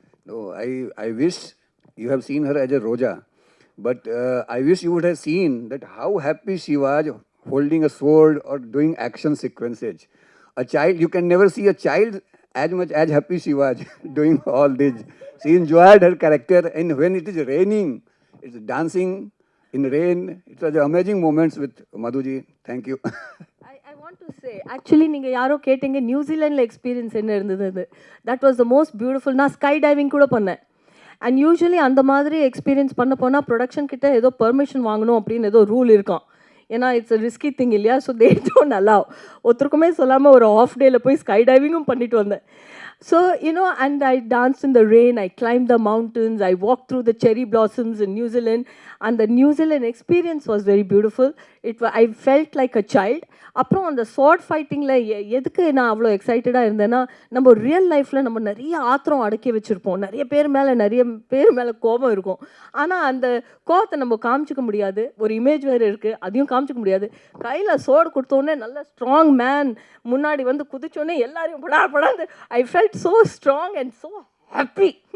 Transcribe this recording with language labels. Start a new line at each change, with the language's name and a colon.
English: No, I wish you have seen her as a Roja, but I wish you would have seen that how happy she was holding a sword or doing action sequences. A child, you can never see a child as much as happy she was doing all this. She enjoyed her character, and when it is raining, it's dancing in rain. It was amazing moments with Madhuji. Thank you. I want to say, actually
Tamil: நீங்கள் யாரோ கேட்டீங்க நியூசிலாண்டில் experience என்ன இருந்தது. அது
English: That was the most beautiful.
Tamil: நான் sky diving கூட பண்ணேன். And usually அந்த மாதிரி எக்ஸ்பீரியன்ஸ் பண்ண போனால் ப்ரொடக்ஷன் கிட்ட ஏதோ பெர்மிஷன் வாங்கணும் அப்படின்னு ஏதோ ரூல் இருக்கும். ஏன்னா
English: it's a risky thing
Tamil: இல்லையா.
English: So they don't allow.
Tamil: ஒருத்தருக்குமே சொல்லாமல் ஒரு ஆஃப் டேயில் போய் ஸ்கை டைவிங்கும் பண்ணிட்டு வந்தேன்.
English: So, you know, and I danced in the rain, I climbed the mountains, I walked through the cherry blossoms in New Zealand, and the New Zealand experience was very beautiful. I felt like a child.
Tamil: அப்புறம் அந்த sword ஃபைட்டிங்கில் எதுக்கு நான் அவ்வளோ எக்ஸைட்டடாக இருந்தேன்னா, நம்ம real லைஃப்பில் நம்ம நிறைய ஆத்திரம் அடக்கி வச்சுருப்போம், நிறைய பேர் மேலே கோபம் இருக்கும். ஆனால் அந்த கோபத்தை நம்ம காமிச்சிக்க முடியாது. ஒரு இமேஜ் வேறு இருக்குது, அதையும் காமிச்சிக்க முடியாது. கையில் சோடு கொடுத்தோடனே நல்ல ஸ்ட்ராங் மேன் முன்னாடி வந்து குதிச்சோடனே எல்லாரையும் படாந்து
English: I felt so strong and so happy.